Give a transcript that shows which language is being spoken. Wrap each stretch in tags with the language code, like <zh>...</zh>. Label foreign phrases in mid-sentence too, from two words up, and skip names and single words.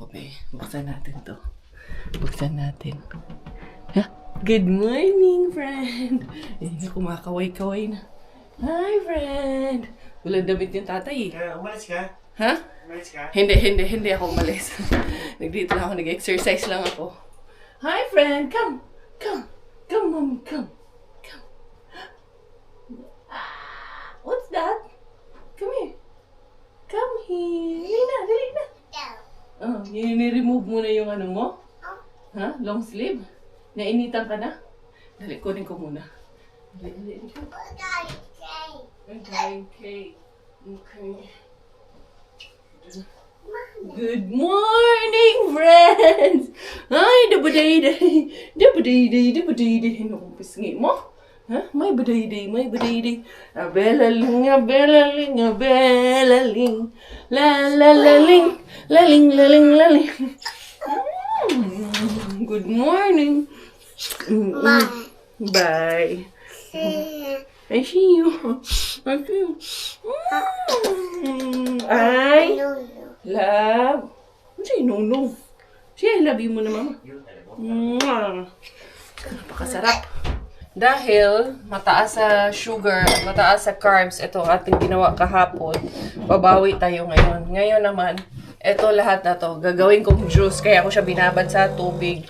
<tl>Buksan natin to. Ha?</tl> <en>Good morning, friend!</en> <tl>Kumakaway-kaway na.</tl> <en>Hi, friend!</en> <tl>Walang damit yung tatay eh. Umalis ka? Ha? Umalis ka? Hindi ako umalis. Nagdito lang ako, nag-exercise lang ako.</tl> <en>Hi, friend! Come! Mommy, come! What's that? Come here. Come here.</en> <tl>Dali na. Oh, i-remove mo na yung ano mo? Ha?</tl> <en>Long sleeve?</en> <tl>Nainitan ka na? Dali, kunin ko muna. Dali.</tl> <en>Okay. Good morning, friends!</en> <tl>Ay, dabaday-day! Ano kong pisngi mo? Ha? May baday-day. Abelaling. Laling.</tl> <en>Good morning. Bye. I see you. I love.</en> <tl>Ano siya? No. Siya,</tl> <en>I love you</en> <tl>muna, mama. Napakasarap. Dahil mataas sa sugar at mataas sa carbs, ito ating ginawa kahapon, babawi tayo ngayon. Ngayon naman, ito lahat na to, gagawin kong juice, kaya ako siya binabad sa tubig.</tl>